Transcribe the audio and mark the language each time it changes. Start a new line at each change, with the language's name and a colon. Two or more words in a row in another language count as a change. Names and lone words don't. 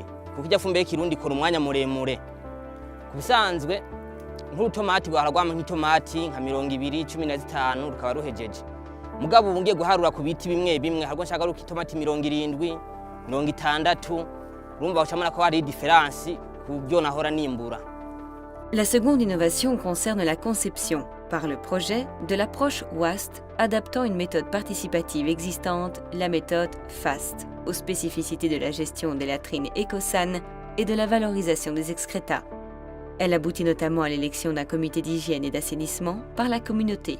Rundi: Kuko ijya fumbire y'ikirundi ikora umwanya muremure. Kubisanzwe nk'urutomati rwaragwama nk'itomati nka 20, 15 rukaba ruhejeje. Mugabo ubu ngiye guharura ku biti bimwe bimwe harwo nshaka ruka itomati 70, 60, urumva ucamana ko hari différence ku byo nahora nimbura.
French: La seconde innovation concerne la conception, par le projet, de l'approche WAST adaptant une méthode participative existante, la méthode FAST, aux spécificités de la gestion des latrines éco-sanes et de la valorisation des excrétas. Elle aboutit notamment à l'élection d'un comité d'hygiène et d'assainissement par la communauté.